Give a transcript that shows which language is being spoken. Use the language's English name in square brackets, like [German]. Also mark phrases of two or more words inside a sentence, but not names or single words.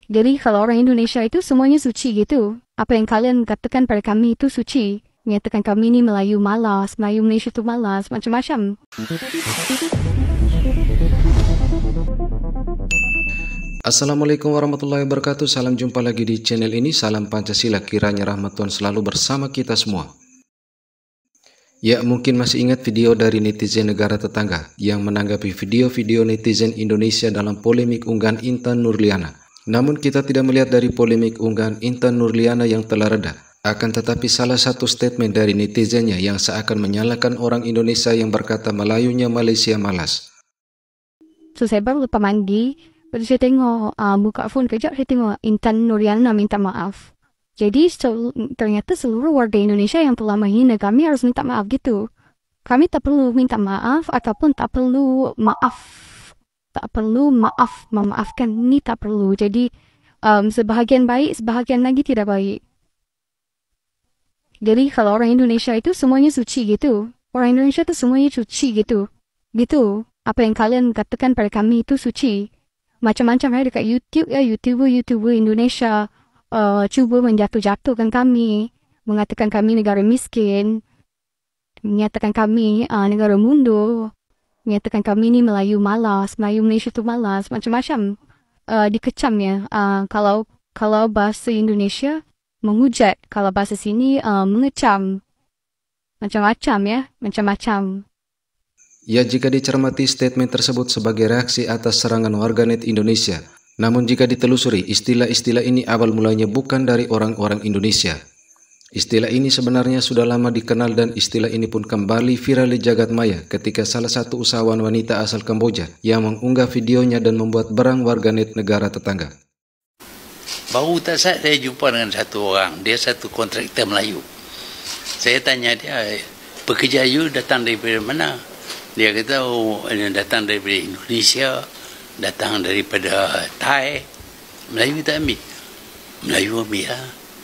[Malay] Jadi kalau orang Indonesia itu semuanya suci gitu. Apa yang kalian katakan pada kami itu suci. Menyatakan kami ni Melayu malas, Melayu Malaysia tu malas, macam-macam. [Arabic] السلام عليكم ورحمة الله وبركاته. [Indonesian] Salam jumpa lagi di channel ini. Salam Pancasila. Kiranya rahmat Tuhan selalu bersama kita semua. Ya, mungkin masih ingat video dari netizen negara tetangga yang menanggapi video-video netizen Indonesia dalam polemik unggahan Intan Nurliana. Namun kita tidak melihat dari polemik unggahan Intan Nurliana yang telah reda. Akan tetapi salah satu statement dari netizennya yang seakan menyalahkan orang Indonesia yang berkata Melayunya Malaysia malas. [Malay] So saya baru lepas mandi, baru saya tengok buka phone kejap, saya tengok Intan Nurliana minta maaf. Jadi ternyata seluruh warga Indonesia yang telah menghina kami harus minta maaf gitu. Kami tak perlu minta maaf ataupun tak perlu maaf. Tak perlu memaafkan ni tak perlu. Jadi sebahagian baik, sebahagian lagi tidak baik. Jadi kalau orang Indonesia itu semuanya suci gitu. Orang Indonesia itu semuanya suci gitu. Gitu. Apa yang kalian katakan pada kami itu suci. Macam-macam ya dekat YouTube ya, YouTuber Indonesia cuba menjatuh-jatuhkan kami. Mengatakan kami negara miskin. Menyatakan kami negara mundur. Menyatakan kami ni Melayu malas, Melayu Malaysia tu malas, macam-macam dikecam ya. Kalau bahasa Indonesia menghujat, kalau bahasa sini mengecam, macam-macam ya, macam-macam. Ya, [Indonesian] jika dicermati statement tersebut sebagai reaksi atas serangan warganet Indonesia. Namun jika ditelusuri, istilah-istilah ini awal mulanya bukan dari orang-orang Indonesia. Istilah ini sebenarnya sudah lama dikenal dan istilah ini pun kembali viral di jagat maya ketika salah satu usahawan wanita asal Kamboja yang mengunggah videonya dan membuat berang warganet negara tetangga. [Malay] Baru tak saat saya jumpa dengan satu orang, dia satu kontraktor Melayu. Saya tanya dia, pekerja you datang daripada mana? Dia kata, oh, datang daripada Indonesia, datang daripada Thai. Melayu tak ambil? Melayu ambil lah.